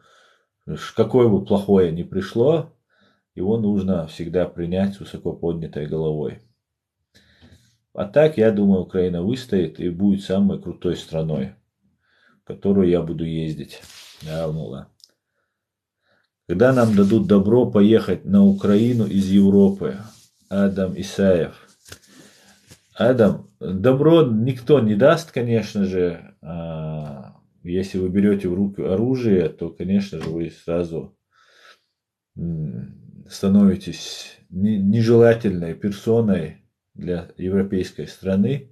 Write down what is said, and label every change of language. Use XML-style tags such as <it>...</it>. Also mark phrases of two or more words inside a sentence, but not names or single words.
<ru>Какое бы плохое ни пришло, его нужно всегда принять с высоко поднятой головой. А так, я думаю, Украина выстоит и будет самой крутой страной, в которую я буду ездить. Когда нам дадут добро поехать на Украину из Европы? Адам Исаев. Адам, добро никто не даст, конечно же. Если вы берете в руки оружие, то, конечно же, вы сразу становитесь нежелательной персоной для европейской страны.</ru>